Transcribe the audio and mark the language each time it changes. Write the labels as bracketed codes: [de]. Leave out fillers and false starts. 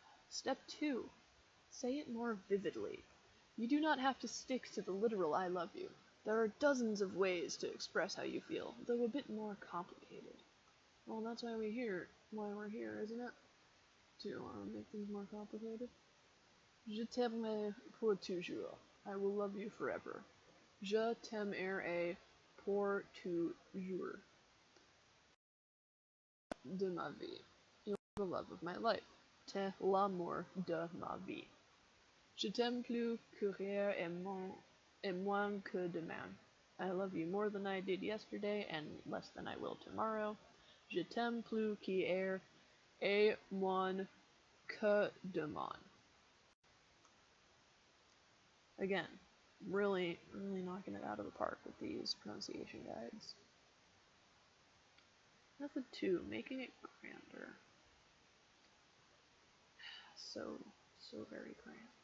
[en] Step 2. Say it more vividly. You do not have to stick to the literal I love you. There are dozens of ways to express how you feel, though a bit more complicated. Well, that's why we're here, isn't it? To make things more complicated. [fr] Je t'aimerai pour toujours. [en] I will love you forever. [fr] Je t'aimerai pour toujours. De ma vie. [en] You're the love of my life. [fr] T'es l'amour de ma vie. Je t'aime plus qu'hier et moins que demain. [en] I love you more than I did yesterday and less than I will tomorrow. [fr] Je t'aime plus qu'hier et moins que demain. [en] Again, really knocking it out of the park with these pronunciation guides. Method 2, making it grander. So very grand.